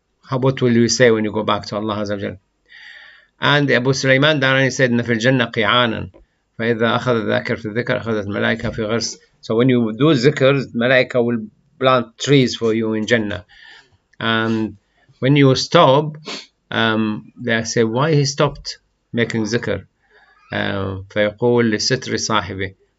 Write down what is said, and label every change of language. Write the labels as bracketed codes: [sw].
[en] What will you say when you go back to Allah Azza wa Jal? And Abu Sulaiman Darani said, [ar] إن في الجنة قيعانا فإذا أخذ الذاكر في الذكر أخذت الملائكة في غرس. [en] So when you do zikr, malaika will plant trees for you in Jannah. And when you stop, they say, why he stopped making zikr? [ar] فيقول لستر صاحبه.